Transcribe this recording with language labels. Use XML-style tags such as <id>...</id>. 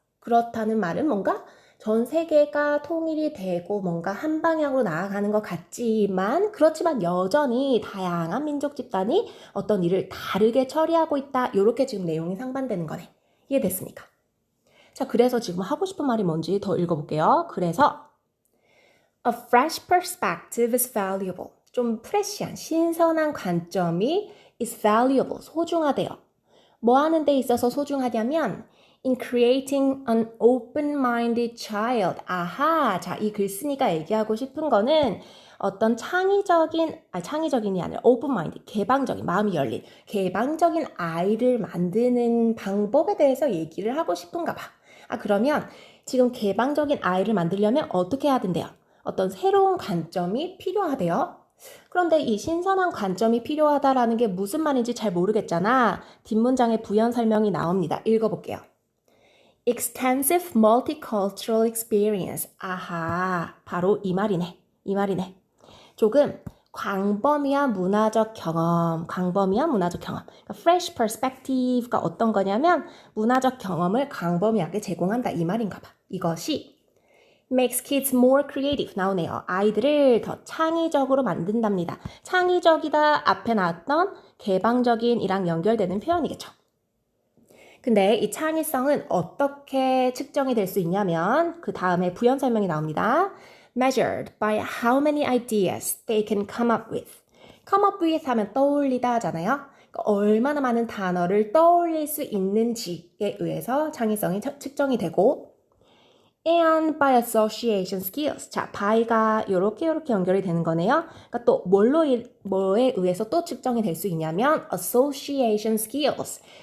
<ko>그렇다는 말은 뭔가 전 세계가 통일이 되고 뭔가 한 방향으로 나아가는 것 같지만 그렇지만 여전히 다양한 민족 집단이 어떤 일을 다르게 처리하고 있다. 이렇게 지금 내용이 상반되는 거네. 이해됐습니까? 자, 그래서 지금 하고 싶은 말이 뭔지 더 읽어볼게요. 그래서</ko> <en>A fresh perspective is valuable.</en> <ko>좀 프레시한, 신선한 관점이</ko> <en>is valuable,</en> <ko>소중하대요. 뭐 하는 데 있어서 소중하냐면</ko> <en>in creating an open-minded child.</en> <ko>아하, 자, 이 글쓴이가 얘기하고 싶은 거는 어떤 창의적인이 아니라 open-minded, 개방적인, 마음이 열린, 개방적인 아이를 만드는 방법에 대해서 얘기를 하고 싶은가 봐. 그러면 지금 개방적인 아이를 만들려면 어떻게 해야 된대요? 어떤 새로운 관점이 필요하대요. 그런데 이 신선한 관점이 필요하다라는 게 무슨 말인지 잘 모르겠잖아. 뒷문장에 부연 설명이 나옵니다. 읽어볼게요.</ko> <en>Extensive multicultural experience.</en> <ko>아하, 바로 이 말이네. 조금 광범위한 문화적 경험. 그러니까 fresh perspective가 어떤 거냐면 문화적 경험을 광범위하게 제공한다 이 말인가 봐. 이것이</ko> <en>makes kids more creative</en> <ko>나오네요. 아이들을 더 창의적으로 만든답니다. 창의적이다 앞에 나왔던 개방적인이랑 연결되는 표현이겠죠. 근데 이 창의성은 어떻게 측정이 될 수 있냐면 그 다음에 부연 설명이 나옵니다.</ko> <en>Measured by how many ideas they can come up with.</en> <ko>come up with 하면 떠올리다 하잖아요. 그러니까 얼마나 많은 단어를 떠올릴 수 있는지에 의해서 창의성이 측정이 되고</ko> <en>and by association skills.</en> <ko>자, by가 요렇게 연결이 되는 거네요. 그러니까 또 뭐에 의해서 또 측정이 될 수 있냐면 association skills.</ko>